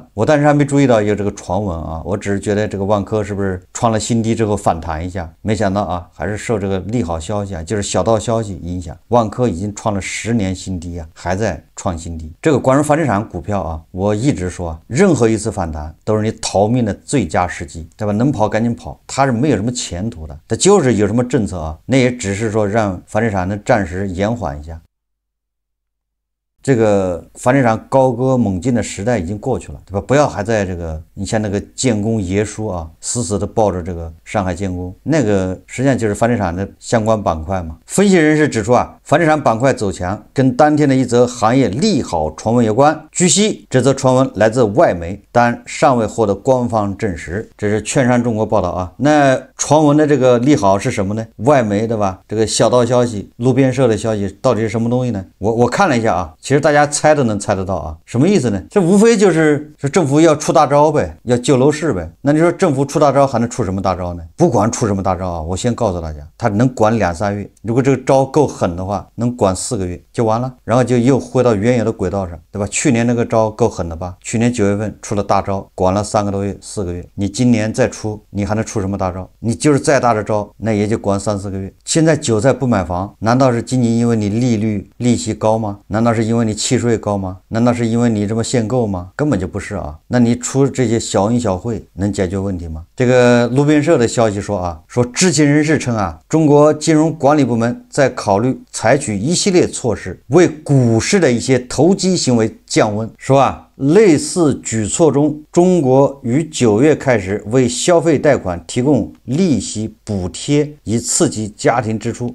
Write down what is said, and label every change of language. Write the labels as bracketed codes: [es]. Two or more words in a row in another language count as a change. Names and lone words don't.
[zh] 我當時還沒注意到有這個傳聞我只是覺得這個萬科是不是創了新低之後反彈一下，沒想到還是受這個利好消息就是小道消息影響，萬科已經創了10年新低還在創新低。這個關於房地產股票我一直說任何一次反彈都是你逃命的最佳時機，对吧？能跑趕緊跑，它是沒有什麼前途的，它就是有什麼政策那也只是說讓房地產能暫時延緩一下。這個房地產高歌猛進的時代已經過去了，對吧？不要還在這個你像那個建工爺叔死死的抱着這個上海建工，那個實際上就是房地產的相關板塊嘛。分析人士指出房地產板塊走強跟當天的一則行業利好傳聞有關。據悉，這則傳聞來自外媒，但尚未獲得官方證實。這是券商中國報道那傳聞的這個利好是什麼呢？外媒對吧？這個小道消息、路邊社的消息到底是什麼東西呢？我看了一下其實大家猜都能猜得到什麼意思呢？這無非就是政府要出大招呗，要救楼市呗。那你說政府出大招還能出什麼大招呢？不管出什麼大招我先告訴大家，他能管2-3月，如果这個招夠狠的話，能管4個月就完了，然後就又回到原有的軌道上，對吧？去年那個招夠狠的吧？去年9月份出了大招，管了3個多月、4個月，你今年再出，你還能出什麼大招？你就是再大的招，那也就管 3-4個月。現在韭菜不買房，難道是僅僅因為你利息高嗎？難道是因為你契稅高嗎？難道是因為你這麼限購嗎？根本就不是那你出這些小恩小惠能解決問題嗎？這個路邊社的消息說說知情人士稱中國金融管理部門在考慮採取一系列措施，為股市的一些投機行為降溫。說類似舉措中，中國於9月開始為消費貸款提供利息補貼，以刺激家庭支出。